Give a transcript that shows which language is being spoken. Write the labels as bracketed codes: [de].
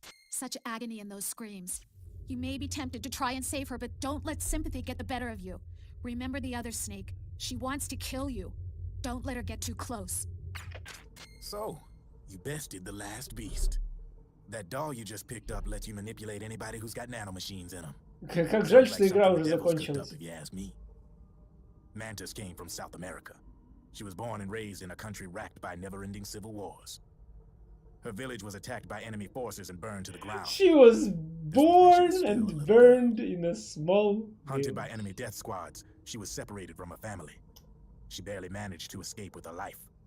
[en] Such agony in those screams. You may be tempted to try and save her, but don't let sympathy get the better of you. Remember the other Snake. She wants to kill you. Don't let her get too close. So, you bested the last beast. That doll you just picked up lets you manipulate anybody who's got nanomachines in them. [ru] Как жаль, что игра уже закончилась. [en] If you ask me. Mantis came from South America. She was born and raised in a country racked by never-ending civil wars. Her village was attacked by enemy forces and burned to the ground. She was born and burned in a small Hunted by enemy death squads, she was separated from her family. She barely managed to escape with her life.